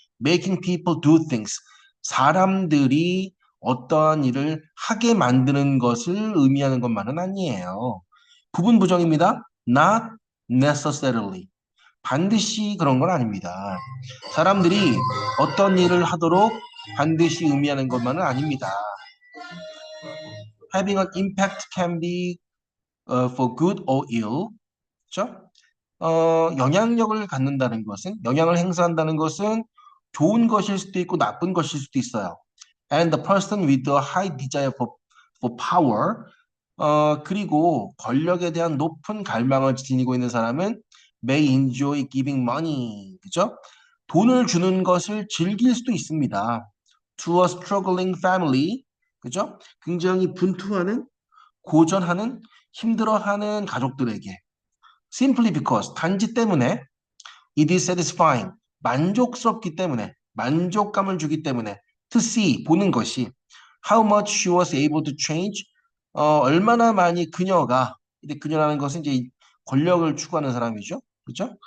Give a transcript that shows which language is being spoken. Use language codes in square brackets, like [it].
[en] Making people do things [ko] 사람들이 어떠한 일을 하게 만드는 것을 의미하는 것만은 아니에요. 부분 부정입니다. [en] Not necessarily [ko] 반드시 그런 건 아닙니다. 사람들이 어떤 일을 하도록 반드시 의미하는 것만은 아닙니다. [en] Having an impact can be for good or ill. [ko] 그렇죠? 영향력을 갖는다는 것은, 영향을 행사한다는 것은 좋은 것일 수도 있고 나쁜 것일 수도 있어요. [en] And the person with a high desire for power, [ko] 그리고 권력에 대한 높은 갈망을 지니고 있는 사람은 [en] may enjoy giving money, [ko] 그죠? 돈을 주는 것을 즐길 수도 있습니다. [en] To a struggling family, [ko] 그죠? 굉장히 분투하는, 고전하는, 힘들어하는 가족들에게 [en] simply because, [ko] 단지 때문에 [en] it is satisfying, [ko] 만족스럽기 때문에, 만족감을 주기 때문에 [en] to see, [ko] 보는 것이 [en] how much she was able to change, [ko] 얼마나 많이 그녀가, 근데 그녀라는 것은 이제 권력을 추구하는 사람이죠. 그렇죠?